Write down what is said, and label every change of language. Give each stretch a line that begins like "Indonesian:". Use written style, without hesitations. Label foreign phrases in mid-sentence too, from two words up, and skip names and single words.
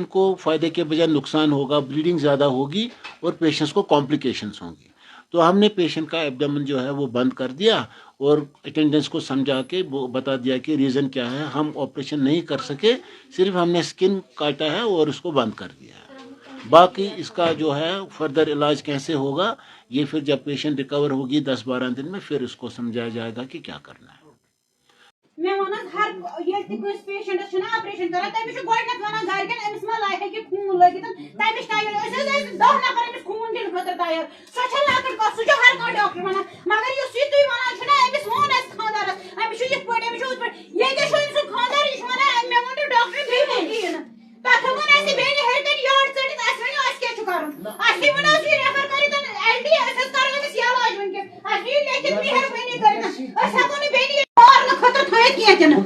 Urdu: کو فائدے کے بجائے نقصان ہوگا بلیڈنگ زیادہ ہوگی اور پیشنٹس کو کمپلیکیشنس ہوں گی تو ہم نے پیشنٹ کا ایبڈمن جو ہے وہ بند کر دیا اور اٹینڈنس کو سمجھا کے بتا دیا کہ ریزن کیا ہے ہم آپریشن نہیں کر سکے صرف ہم نے اسکن کاٹا ہے اور اس کو بند کر دیا ہے باقی اس کا جو ہے فردر علاج کیسے ہوگا یہ پھر جب پیشنٹ ریکور ہوگی 10-12 دن میں پھر اس کو سمجھایا جائے گا کہ کیا کرنا ہے
Kashmiri: میں ونان ہر یہ کس پیشنٹس چھنا آپریشن کران تمس چھ گۄڈنیٚتھ ونان گرکن امس ما لایہِ ہیٚکہِ خوٗن لٲگِتھ تمس ٹایمس أسۍ 10 نفر امس خوٗن دِنہٕ خٲطرٕ تیار سۄ چھےٚ لۄکٕٹ کتھ سُہ چھُ ہر کانٛہہ ڈاکٹر ونان مگر یُس یہِ تُہۍ ونان چھُنا أمِس ووٚن اَسہِ خانٛدارس أمِس چھُ یِتھ پٲٹھۍ أمِس چھُ ہُتھ پٲٹھۍ ییٚتہِ چھُ أمۍ سُنٛد خانٛدار یہِ چھُ ونان مےٚ ووٚن نہٕ ڈاکٹر بیٚیہِ کِہیٖنۍ نہٕ تتھ ووٚن اَسہِ بیٚنہِ ہیٚرِ کَنہِ یاڑ ژٔٹِتھ اَسہِ ؤنِو اَسہِ کیٛاہ چھُ کَرُن اَسہِ ووٚن حظ یہِ ریفر کٔرِتھ LD أسۍ حظ کرو أمِس علاج وٕنکٮ۪ن اَسہِ دِیِو لیکھِتھ مہربٲنی کٔرِتھ أسۍ ہٮ۪کو نہٕ بیٚنہِ مارنہٕ خٲطرٕ تھٲیِتھ کینٛہہ تہِ نہٕ